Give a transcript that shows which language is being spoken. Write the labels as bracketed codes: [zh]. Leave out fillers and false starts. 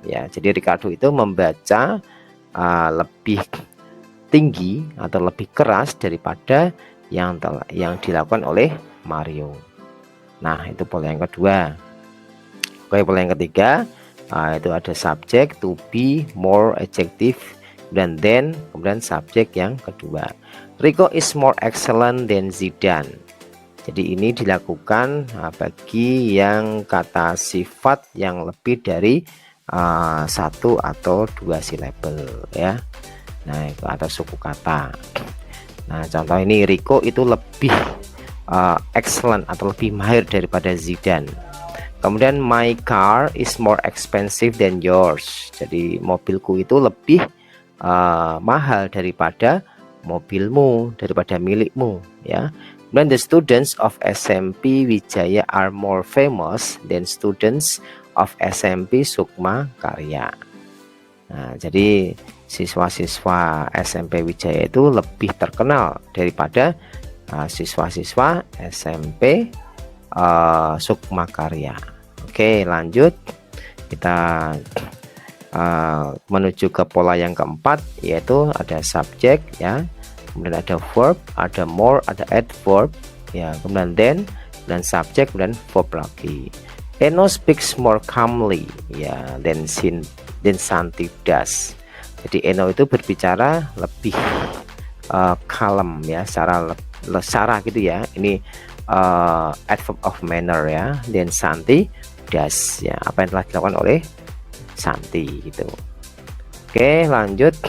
[id] Ya, jadi Ricardo itu membaca lebih tinggi atau lebih keras daripada yang dilakukan oleh Mario. Nah, itu pola yang kedua. Oke, pola yang ketiga itu ada subjek, to be, more, adjective, dan then, kemudian subjek yang kedua. [en] Rico is more excellent than Zidane. [id] Jadi ini dilakukan bagi yang kata sifat yang lebih dari satu atau dua silabel ya. Nah, itu atau suku kata. Nah, contoh ini Rico itu lebih excellent atau lebih mahir daripada Zidane. Kemudian [en] my car is more expensive than yours. [id] Jadi mobilku itu lebih mahal daripada mobilmu, daripada milikmu ya. [en] Then the students of SMP Wijaya are more famous than students of SMP Sukma Karya. [id] Nah, jadi siswa-siswa SMP Wijaya itu lebih terkenal daripada siswa-siswa SMP Sukmakarya. Oke, lanjut kita menuju ke pola yang keempat, yaitu ada subjek ya, kemudian ada verb, ada more, ada adverb ya, kemudian then, dan subjek, dan verb lagi. [en] Eno speaks more calmly ya than Santi does. [id] Jadi Eno itu berbicara lebih kalem ya, secara gitu ya. Ini adverb of manner ya. Dan Santi does ya, apa yang telah dilakukan oleh Santi gitu. Oke, lanjut.